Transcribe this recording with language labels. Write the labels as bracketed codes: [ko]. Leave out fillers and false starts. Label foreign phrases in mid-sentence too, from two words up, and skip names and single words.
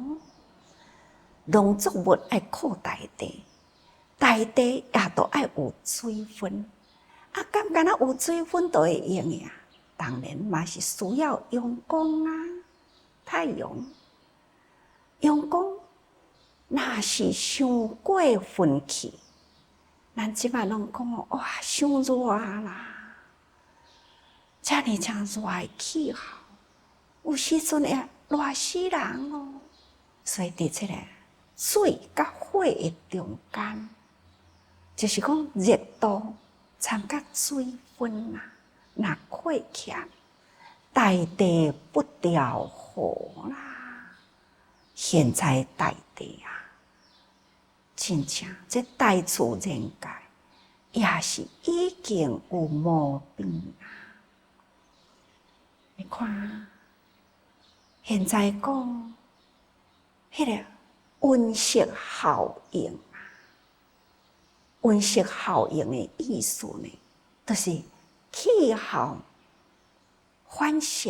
[nan] 农作物爱靠大地，大地也都爱有水分。啊，敢若有水分就会用呀？当然嘛是需要阳光啊，太阳。阳光若是伤过分去，咱即摆拢讲哇，伤热啦！遮尔诚热诶气候，有时阵会热死人哦。所以伫即个水甲火诶中间，就是讲热度掺甲水分啊，若过欠，大地不调和啦。现在大地啊，真正这大自然界也是已经有毛病啊！你看，现在讲迄个温室效应啊，温室效应的意思呢，就是气候反常。